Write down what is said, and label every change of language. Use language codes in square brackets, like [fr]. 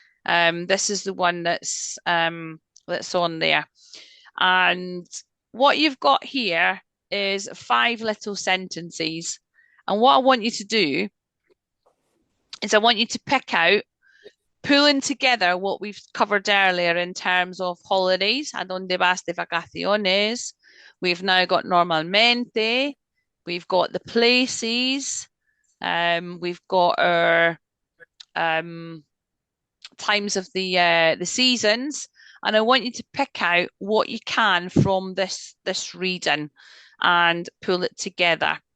[en] This is the one that's on there. And what you've got here is 5 little sentences. And what I want you to do is I want you to pick out, pulling together what we've covered earlier in terms of holidays. [es] ¿A dónde vas de vacaciones? [en] We've now got normalmente. We've got the places. We've got our times of the seasons, and I want you to pick out what you can from this reading and pull it together.